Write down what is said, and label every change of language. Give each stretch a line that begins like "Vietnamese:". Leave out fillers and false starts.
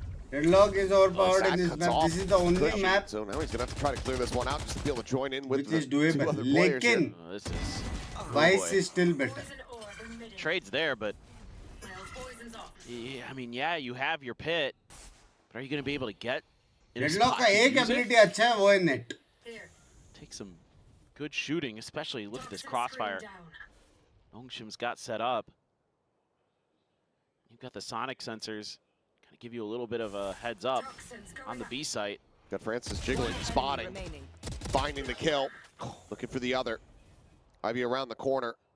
English: Deadlock is overpowered in this map. This is the only map. So now he's gonna have to try to clear this one out just to be able to join in with which is the two other players.
Hindi: Lekin,
English: Vice is still better. Trade's there, but yeah, I mean, yeah, you have your pit, but are you gonna be able to get?
Hindi: Deadlock का एक ability अच्छा है, वो है net.
English: Take some good shooting, especially look at this crossfire. Nongshim's got set up. You've got the sonic sensors, kind of give you a little bit of a heads up on the B site. Got Francis jiggling, spotting, finding the kill, looking for the other. Ivy around the corner.